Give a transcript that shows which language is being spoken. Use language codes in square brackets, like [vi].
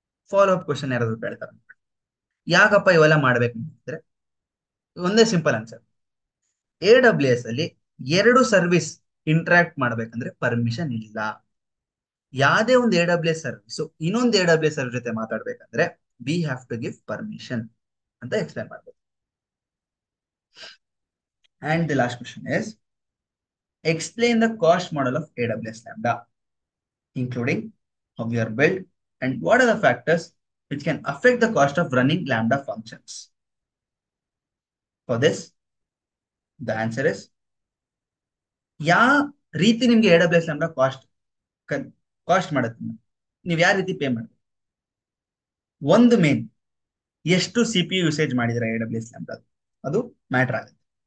[kn] Follow up question ಯಾರಾದ್ರು ಕೇಳ್ತಾರೆ, ಯಾಕಪ್ಪ ಇವೆಲ್ಲ ಮಾಡ್ಬೇಕು ಅಂದ್ರೆ, ಒಂದೇ ಸಿಂಪಲ್ ಆನ್ಸರ್. AWS ಅಲ್ಲಿ 2 ಸರ್ವಿಸ್ ಇಂಟ್ರಾಕ್ಟ್ ಮಾಡ್ಬೇಕಂದ್ರೆ ಪರ್ಮಿಷನ್ ಇಲ್ಲ. ಯಾವುದೇ ಒಂದು AWS ಸರ್ವಿಸ್ ಇನ್ನೊಂದು AWS ಸರ್ವಿಸ್ ಜೊತೆ ಮಾತಾಡ್ಬೇಕಂದ್ರೆ [en] we have to give permission [kn] ಅಂತ ಎಕ್ಸ್ಪ್ಲೈನ್ ಮಾಡ್ಬೇಕು. [en] And the last question is, explain the cost model of AWS Lambda, including how we are built and what are the factors which can affect the cost of running Lambda functions. For this, the answer is, [kn] ಯಾವ ರೀತಿ ನಿಮ್ಗೆ AWS Lambda cost ಮಾಡುತ್ತೆ, ನೀವು ಯಾವ ರೀತಿ pay ಮಾಡ್ತೀವಿ. ಒಂದು main, ಎಷ್ಟು CPU ಯೂಸೇಜ್ ಮಾಡಿದ್ರೆ AWS Lambda, ಅದು ಮ್ಯಾಟರ್ ಆಗುತ್ತೆ.